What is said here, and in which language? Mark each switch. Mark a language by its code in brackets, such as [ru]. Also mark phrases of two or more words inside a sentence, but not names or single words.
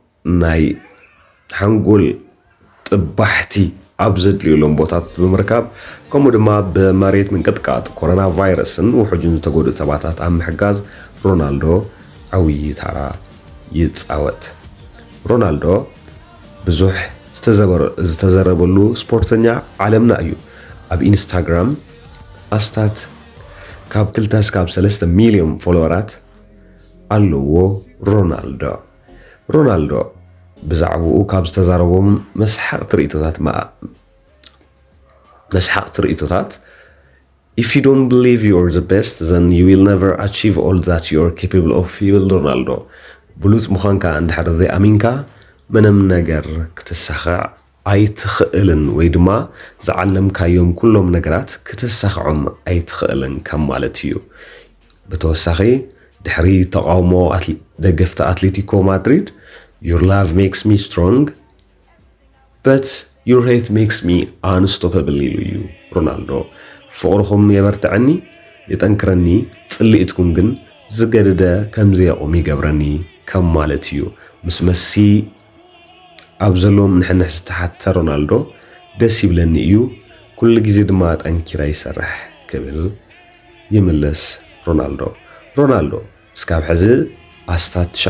[ti] ናይ ሓንጎል ጥባሕቲ ኣብ ዘድልዩሎም ቦታት ብምርካብ ከምኡ ድማ ብመሬት ምንቅጥቃጥ ኮሮና ቫይረስን ውሕጁን ዝተጎድኡ ሰባታት ኣብ ምሕጋዝ ሮናልዶ ዓብይ ታራ ይፃወት። ሮናልዶ ብዙሕ ዝተዘረበሉ ስፖርተኛ ዓለምና እዩ። ኣብ ኢንስታግራም ኣስታት ካብ 2 እስካብ 3 ሚልዮን ፎሎወራት ኣለዎ ሮናልዶ ብዛዕባኡ ካብ ዝተዛረቦም መስሓቅ ትርኢቶታት [en] If you don't believe you're the best, then you will never achieve all that you're capable of [ti] ይብል ሮናልዶ። ብሉፅ ምዃንካ እንድሕር ዘይኣሚንካ ምንም ነገር ክትሳኽዕ ኣይትኽእልን ወይ ድማ ዝዓለምካዮም ኩሎም ነገራት ክትሳኽዖም ኣይትኽእልን ከም ማለት እዩ። ብተወሳኺ ድሕሪ ተቃውሞ ደገፍቲ ኣትሌቲኮ ማድሪድ [en] Your love makes me strong, but your hate makes me unstoppable [ti] ኢሉ እዩ ሮናልዶ። ፍቅርኩም የበርትዐኒ የጠንክረኒ ጽልኢትኩም ግን ዝገድደ ከምዘየቁም ይገብረኒ ከም ማለት እዩ። ምስ መሲ ኣብ ዘሎም ንሕንሕ ዝተሓተ ሮናልዶ ደስ ይብለኒ እዩ ኩሉ ግዜ ድማ ጠንኪራ ይሰርሕ ክብል ይምለስ ሮናልዶ እስካብ ሕዚ ኣስታት